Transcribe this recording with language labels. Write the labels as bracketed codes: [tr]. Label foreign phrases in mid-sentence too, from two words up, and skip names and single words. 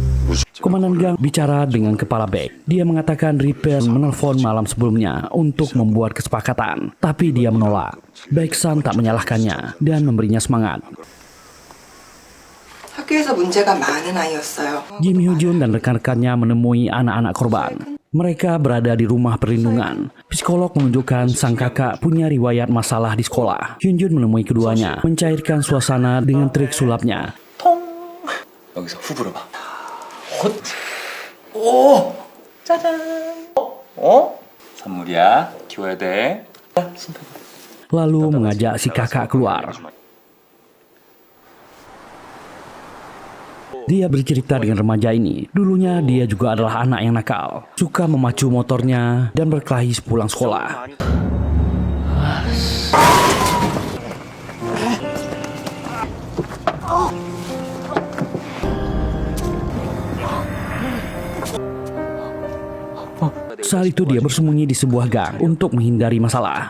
[id] Komandan gang bicara dengan kepala Beck. Dia mengatakan Reaper menelpon malam sebelumnya untuk membuat kesepakatan, tapi dia menolak. Beck-san tak menyalahkannya dan memberinya semangat. [ko] 학교에서 문제가 많은 아이였어요. [id] Kim Hyun dan rekan-rekannya menemui anak-anak korban. Mereka berada di rumah perlindungan. Psikolog menunjukkan sang kakak punya riwayat masalah di sekolah. Hyun menemui keduanya, mencairkan suasana dengan trik sulapnya. [ko] 여기서 후 불어봐. 헛. 오. 짜잔. 선물이야. 키워야 돼. [id] Lalu mengajak si kakak keluar. Dia bercerita dengan remaja ini. Dulunya dia juga adalah anak yang nakal, suka memacu motornya dan berkelahi sepulang sekolah. Saat itu dia bersembunyi di sebuah gang untuk menghindari masalah.